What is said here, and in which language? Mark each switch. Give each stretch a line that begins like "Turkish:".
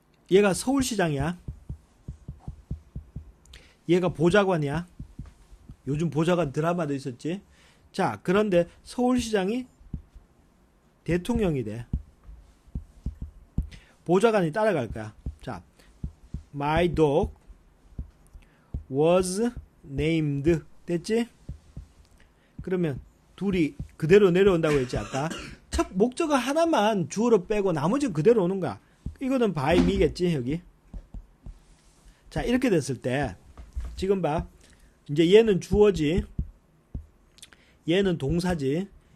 Korean: 얘가 서울시장이야. 얘가 보좌관이야. 요즘 보좌관 드라마도 있었지. 자, 그런데 서울시장이 대통령이 돼. 보좌관이 따라갈 거야.
English: 자, my dog was named
Korean: 됐지? 그러면 둘이 그대로 내려온다고 했지 아까. 첫 목적어 하나만 주어로 빼고 나머지는 그대로 오는 거야. 이거는 by me겠지 여기. 자, 이렇게 됐을 때 지금 봐. 이제 얘는 주어지, 얘는 동사지.